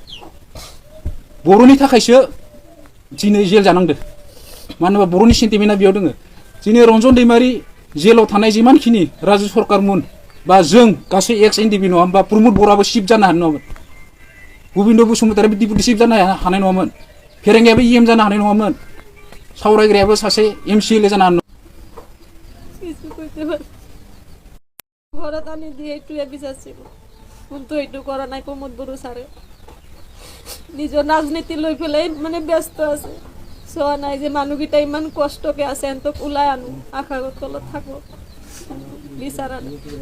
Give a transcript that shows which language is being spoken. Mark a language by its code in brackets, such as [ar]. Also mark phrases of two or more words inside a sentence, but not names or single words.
[brx] बर'नि थाखायसो दिनै जेल जानांदों मानो होनबा बर'नि सेन्टिमेन्टआ बेयाव दङ दिनै रन्जन दैमारि जेलाव थानाय जिमानखिनि राजु सरकारमोन बा जों गासै एक्स एनडिबि नङा होमबा प्रमद बर'आबो सिफ जानो हानाय नङामोन गबिन्द बसुमतारियाबो [en] deputy chief [brx] जानो हानाय नङामोन फेरेंगायाबो इएम जानो हानाय नङामोन सावरायग्रायाबो सासे एमसिएलए जानो हानाय [as] ঘৰত আনি দিয়ে এইটোৱে বিচাৰিছিল কিন্তু এইটো কৰা নাই প্ৰমোদ বড়ো ছাৰে নিজৰ ৰাজনীতি লৈ পেলাই মানে ব্যস্ত আছে চোৱা নাই যে মানুহকেইটা ইমান কষ্টকে আছে এন্তক ওলাই আনো আশাগত তলত থাকো বিচাৰা নাই